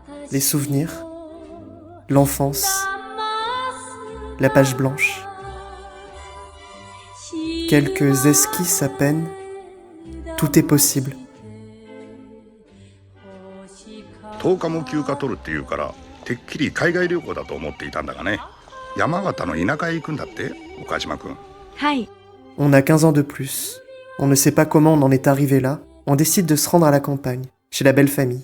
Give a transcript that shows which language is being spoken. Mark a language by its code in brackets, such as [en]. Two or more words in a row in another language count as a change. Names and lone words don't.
[fr] les souvenirs, l'enfance, la page blanche. Quelques esquisses à peine, tout est possible. [ja] 10 日も休暇取るっていうからてっきり海外旅行だと思っていたんだがね。山形の田舎へ行くんだって岡島君。はい。 [fr] On a 15 ans de plus. On ne sait pas comment on en est arrivé là. On décide de se rendre à la campagne, chez la belle famille.